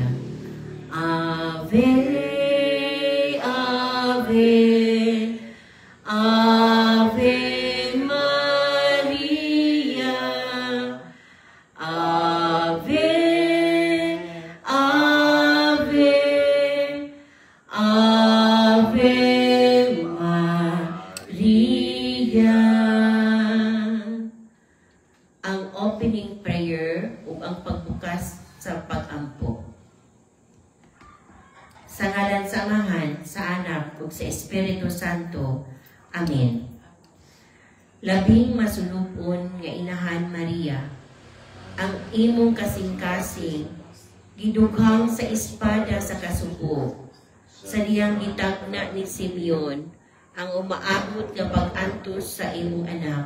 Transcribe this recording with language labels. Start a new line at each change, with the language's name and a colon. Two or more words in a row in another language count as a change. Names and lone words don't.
Latin: Ave, Ave, Ave Maria, Ave, Ave, Ave Maria.
Cebuano: Ang opening prayer o ang pagbukas sa pag-ampo. Sa ngalan sa Amahan, sa Anak, ug sa Espiritu Santo. Amen. Labing masulupon nga Inahan Maria, ang imong kasing-kasing, gidughang sa espada sa kasubo, sa diyang gitagna ni Simeon, ang umaabot nga pag-antos sa imong anak.